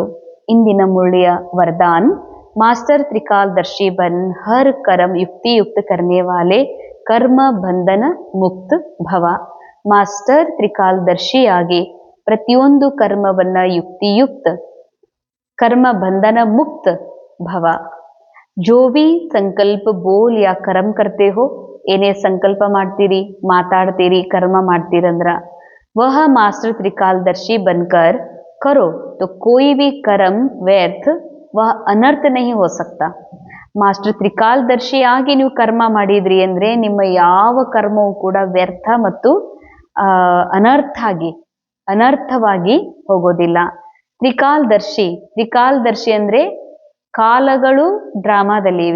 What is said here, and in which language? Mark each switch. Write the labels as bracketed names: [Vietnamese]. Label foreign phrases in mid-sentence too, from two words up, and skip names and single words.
[Kannada] ಇಂದಿನ ಮುರಳಿಯ [Hindi] वरदान, मास्टर त्रिकालदर्शी बन हर कर्म युक्तियुक्त करने वाले कर्म बंधन मुक्त भव. [Kannada] ಮಾಸ್ಟರ್ ತ್ರಿಕಾಲದರ್ಶಿಯಾಗಿ ಪ್ರತಿಯೊಂದು ಕರ್ಮವನ್ನ ಯುಕ್ತಿಯುಕ್ತ, ಕರ್ಮ ಬಂಧನ ಮುಕ್ತ ಭವ. [Hindi] जो भी संकल्प बोल या कर्म करते हो, [Kannada] ಏನೇ ಸಂಕಲ್ಪ ಮಾಡ್ತೀರಿ, ಮಾತಾಡ್ತೀರಿ, ಕರ್ಮ ಮಾಡ್ತೀರಂದ್ರ [Hindi] वह मास्टर त्रिकालदर्शी बनकर करो तो कोई भी कर्म व्यर्थ वह अनर्थ नहीं हो सकता. [Kannada] ಮಾಸ್ಟರ್ ತ್ರಿಕಾಲದರ್ಶಿ ಆಗಿ ನೀವು ಕರ್ಮ ಮಾಡಿದ್ರಿ ಅಂದ್ರೆ ನಿಮ್ಮ ಯಾವ ಕರ್ಮವೂ ಕೂಡ ವ್ಯರ್ಥ ಮತ್ತು ಅನರ್ಥವಾಗಿ ಹೋಗೋದಿಲ್ಲ. ತ್ರಿಕಾಲದರ್ಶಿ ಅಂದ್ರೆ ಕಾಲಗಳು ಡ್ರಾಮಾದಲ್ಲಿವೆ.